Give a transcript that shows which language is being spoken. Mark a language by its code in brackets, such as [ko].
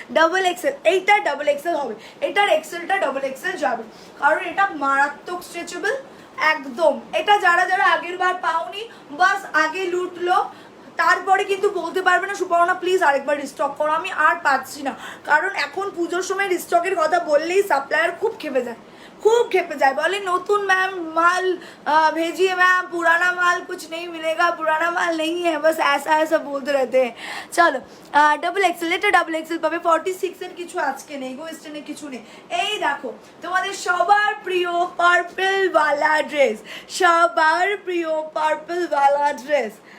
[bn] Double XL, এইটা double XL হবে, এটার এক্সেলটা ডাবল এক্সেল যাবে, কারণ এটা মারাত্মক স্ট্রেচেবল একদম। এটা যারা যারা আগের বার পাওনি, বাস আগে লুটলো, তারপরে কিন্তু বলতে পারবে না সুপর্ণা প্লিজ আরেকবার রিস্টক করো, আমি আর পাচ্ছি না। কারণ এখন পুজোর সময় রিস্টকের কথা বললেই সাপ্লায়ার খুব খেপে যায়, [hi] खूब खेपे जाए, बोले नतून मैम माल भेजिए मैम, पुराना माल कुछ नहीं मिलेगा, पुराना माल नहीं है, बस ऐसा ऐसा बोलते रहते हैं। चलो [bn] डबल एक्सेल, এটা ডাবল এক্সেল পাবে 46 এর কিছু আজকে নেই গো, স্টেনে কিছু নেই। এই দেখো তোমাদের সবার প্রিয় পার্পল वाला ড্রেস, সবার প্রিয় পার্পল वाला ড্রেস।